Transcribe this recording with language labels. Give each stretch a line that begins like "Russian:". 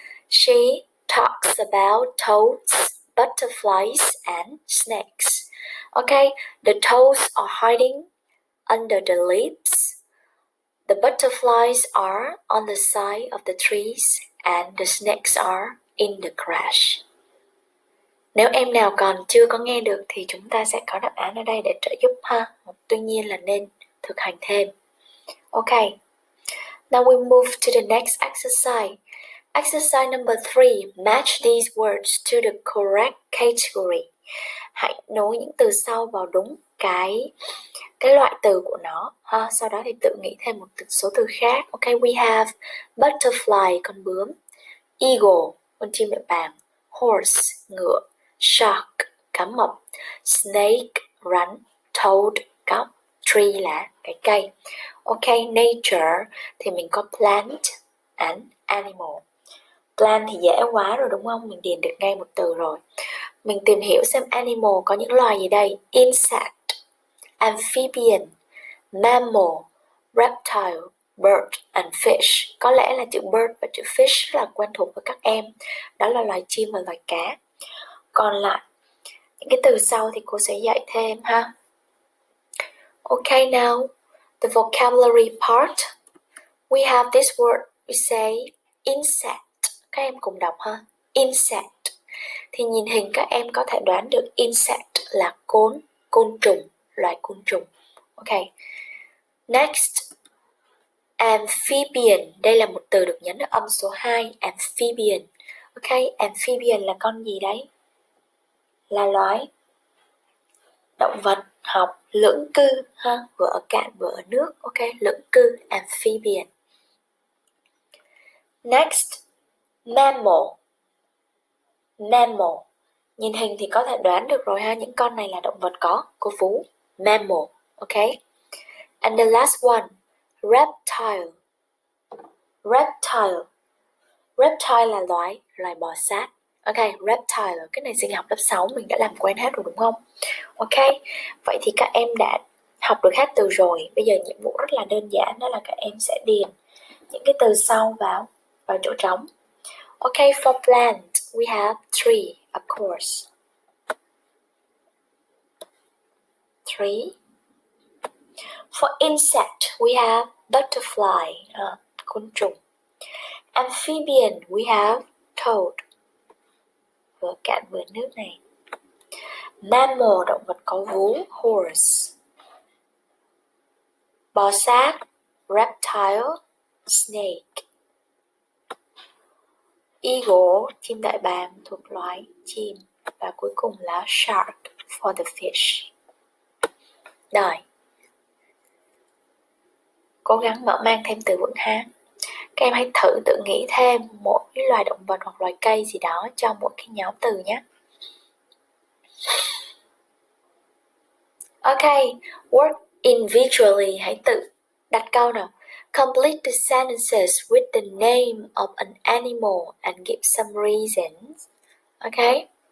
English: She talks about toads, butterflies, and snakes. Okay, the toads are hiding under the leaves. The butterflies are on the side of the trees, and the snakes are in the grass.
Vietnamese: Nếu em nào còn chưa có nghe được thì chúng ta sẽ có đáp án ở đây để trợ giúp ha. Tuy nhiên là nên thực hành thêm.
English: Okay. Now we move to the next exercise. Exercise number 3. Match these words to the correct category.
Vietnamese: Hãy nối những từ sau vào đúng cái loại từ của nó ha. Sau đó thì tự nghĩ thêm một số từ khác. Okay, we have butterfly, con bướm, eagle, con chim đại bàng, horse, ngựa, shark, cá mập, snake, rắn, toad, cóc, tree là cái cây.
English: Okay, nature
Vietnamese: thì mình có
English: plant and animal.
Vietnamese: Plant thì dễ quá rồi đúng không? Mình điền được ngay một từ rồi. Mình tìm hiểu xem animal có những loài gì đây.
English: Insect, amphibian, mammal, reptile, bird and fish.
Vietnamese: Có lẽ là chữ bird và chữ fish rất là quen thuộc với các em. Đó là loài chim và loài cá. Còn lại những cái từ sau thì cô sẽ dạy thêm ha.
English: Okay, now the vocabulary part. We have this word, we say insect.
Vietnamese: Các em cùng đọc ha. Insect. Thì nhìn hình các em có thể đoán được insect là côn trùng, loài côn trùng. Okay. Next, amphibian. Đây là một từ được nhấn ở âm số 2, amphibian. Okay, amphibian là con gì đấy? Là loài động vật học lưỡng cư ha, vừa ở cạn vừa ở nước. Okay, lưỡng cư, amphibian.
English: Next, mammal. Mammal.
Vietnamese: Nhìn hình thì có thể đoán được rồi ha, những con này là động vật có vú.
English: Mammal, okay? And the last one, reptile. Reptile.
Vietnamese: Reptile là loài bò sát. Okay, reptile, cái này sinh học lớp 6 mình đã làm quen hết rồi đúng không? Okay, vậy thì các em đã học được hết từ rồi. Bây giờ nhiệm vụ rất là đơn giản, đó là các em sẽ điền những cái từ sau vào chỗ trống.
English: Okay, for plant, we have tree, of course. Tree. For insect, we have butterfly, côn trùng. Amphibian, we have toad,
Vietnamese: vừa cạn vừa nước này. Mammal, động vật có vú, horse. Bò sát, reptile, snake. Eagle, chim đại bàng thuộc loài chim. Và cuối cùng là
English: shark for the fish.
Vietnamese: Rồi, cố gắng mở mang thêm từ vựng ha. Các em hãy thử tự nghĩ thêm mỗi loài động vật hoặc loài cây gì đó cho mỗi cái nhóm từ nhé.
English: Okay, work individually.
Vietnamese: Hãy tự đặt câu nào.
English: Complete the sentences with the name of an animal and give some reasons. Okay?